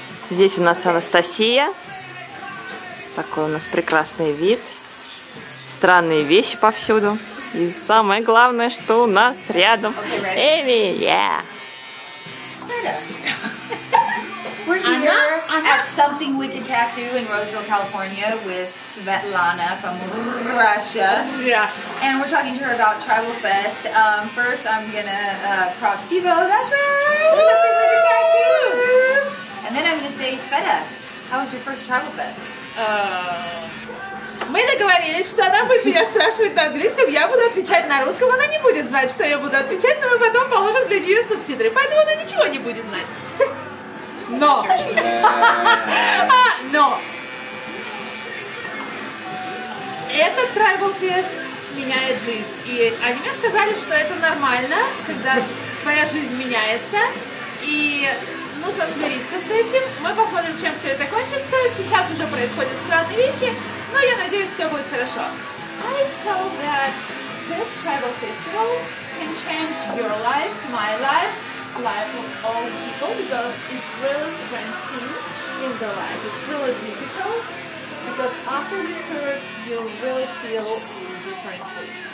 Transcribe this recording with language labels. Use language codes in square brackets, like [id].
[ru] Здесь у нас Анастасия. Такой у нас прекрасный вид. Странные вещи повсюду. И самое главное, что у нас рядом Эми. [en] We're here at Something Wicked Tattoo in Roseville, California with Svetlana from Russia. And we're talking to her about Tribal Fest. First, I'm going to prop Steve-O. That's right! Something Wicked Tattoo! And then I'm going to say, Sveta, how was your first Tribal Fest? [ru] Мы договорились, что она будет меня спрашивать на английском, я буду отвечать на русском, она не будет знать, что я буду отвечать, но мы потом положим для нее субтитры, поэтому она ничего не будет знать. Но этот Tribal Fest меняет жизнь, и они мне сказали, что это нормально, когда твоя жизнь меняется, и нужно смириться с этим. Мы посмотрим, чем все это кончится. Сейчас уже происходят странные вещи, но я надеюсь, все будет хорошо. [en] I felt that this tribal festival can change your life, my life, life of all people, because it's really strange thing in the life. It's really difficult because after this period you really feel differently.